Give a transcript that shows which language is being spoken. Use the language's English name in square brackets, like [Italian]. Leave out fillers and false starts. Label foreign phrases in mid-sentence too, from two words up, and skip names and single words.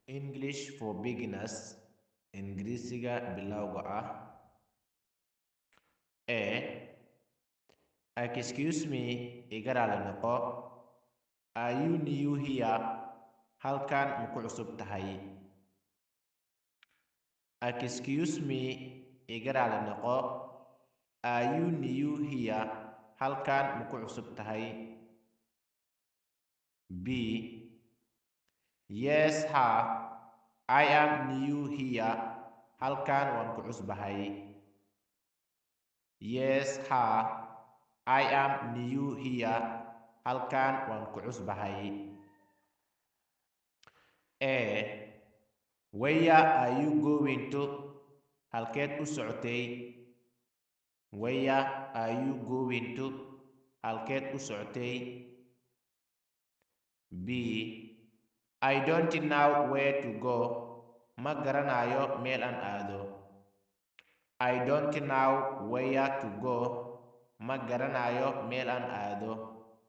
[English] English for beginners. [Somali] Ingiriisiga bilowga ah. [English] Excuse me, [Somali] iga raali noqo. [English] Are you new here? [Somali] Halkan ma ku cusub tahay? [English] Excuse me, [Somali] iga raali noqo. [English] Are you new here? [Somali] Halkan ma ku cusub tahay? [English] B. Yes, I am new here. [Somali] Halkan waan ku cusbahay. [English] Yes, I am new here. [Somali] Halkan waan ku cusbahay. [English] Where are you going to? [Somali] Halkeed u socotay? [English] Where are you going to? [Somali] Halkeed u socotay? [English] B. I don't know where to go. [Somali] Ma garanayo meel aan aado. [English] I don't know where to go. [Somali] Ma garanayo meel aan aado.